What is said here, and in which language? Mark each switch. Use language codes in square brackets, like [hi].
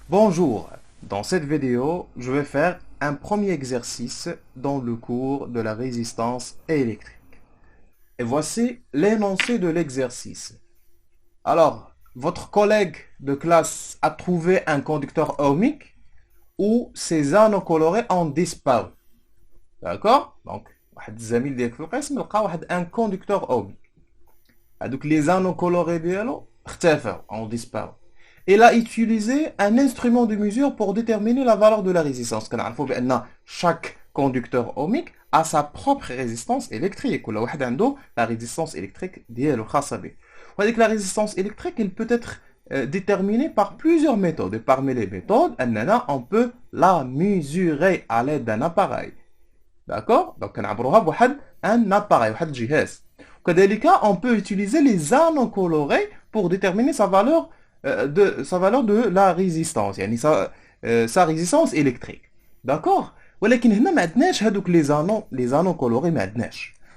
[fr] Bonjour, dans cette vidéo, je vais faire un premier exercice dans le cours de la résistance électrique. Et voici l'énoncé de l'exercice. Alors, votre collègue de classe a trouvé un conducteur ohmique où ses anneaux colorés ont disparu. D'accord? [ar] Donc, واحد الزميل ديالك في القسم لقى واحد [fr] un conducteur ohmique. Donc les anneaux colorés [ar] ديالو اختفوا, [fr] ont disparu. Il a utilisé un instrument de mesure pour déterminer la valeur de la résistance. [ar] كنعرفوا بأن [fr] chaque conducteur ohmique a sa propre résistance électrique. [ar] كل واحد عنده [fr] la résistance électrique [ar] ديالو الخاصة به. وهذيك [fr] la résistance électrique, elle peut être déterminée par plusieurs méthodes. Et parmi les méthodes, on peut la mesurer à l'aide d'un appareil. D'accord? [ar] Donc كنعبروها بواحد [fr] un appareil, [ar] واحد الجهاز. وكذلك [fr] on peut utiliser les anneaux colorés pour déterminer sa valeur de la résistance, [ar] يعني [fr] sa résistance électrique. d'accord. [ar] ولكن هنا ما عندناش هذوك [fr] les anneaux colorés [ar] ما عندناش.